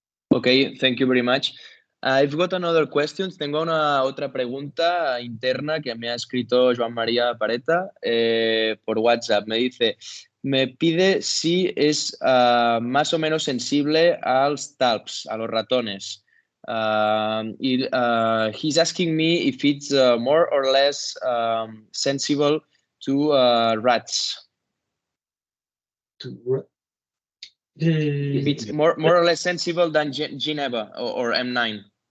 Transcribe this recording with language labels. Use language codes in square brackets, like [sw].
[en] Okay, thank you very much. I've got another question. [es] Tengo una otra pregunta interna que me ha escrito Joan María Pareta por WhatsApp. Me dice, me pide si es más o menos sensible [ca] als talps, [es] a los ratones. [en] He's asking me if it's more or less sensible to rats. If it's more or less sensible than Geneva or M9.